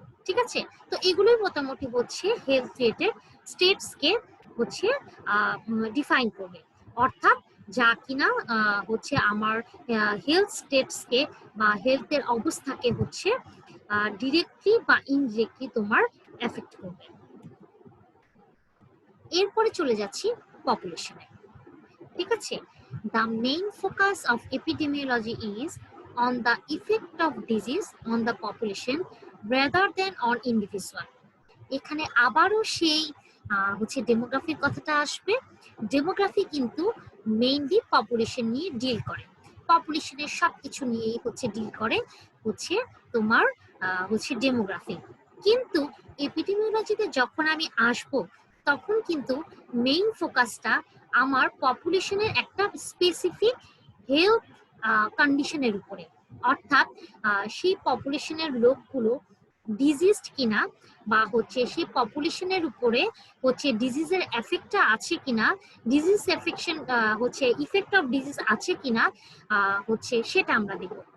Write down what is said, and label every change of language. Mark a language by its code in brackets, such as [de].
[bn] ঠিক আছে, তো এগুলোই মোটামুটি হচ্ছে হেলথ রিলেটেড স্টেটসকে হচ্ছে ডিফাইন করবে, অর্থাৎ যা কিনা হচ্ছে আমার হেলথ স্টেটসকে বা হেলথের অবস্থাকে হচ্ছে ডিরেক্টলি বা ইনডিরেক্টলি তোমার এফেক্ট করবে। এরপরে চলে যাচ্ছি পপুলেশনে। ঠিক আছে, [en] the main focus of epidemiology is on the effect of disease on the population rather than on individual. [bn] এখানে আবারও সেই হচ্ছে ডেমোগ্রাফির কথাটা আসবে। ডেমোগ্রাফি কিন্তু মেইনলি পপুলেশন নিয়ে ডিল করে, পপুলেশনের সবকিছু নিয়েই হচ্ছে ডিল করে হচ্ছে তোমার হচ্ছে ডেমোগ্রাফি। কিন্তু এপিডেমিওলজিতে যখন আমি আসব তখন কিন্তু মেইন ফোকাসটা আমার পপুলেশনের একটা স্পেসিফিক হেলথ কন্ডিশনের উপরে, অর্থাৎ সেই পপুলেশনের লোকগুলো ডিজিজড কিনা বা হচ্ছে সেই পপুলেশনের উপরে হচ্ছে ডিজিজের এফেক্টটা আছে কিনা, ডিজিজ এফেকশন হচ্ছে ইফেক্ট অফ ডিজিজ আছে কিনা হচ্ছে সেটা আমরা দেখব।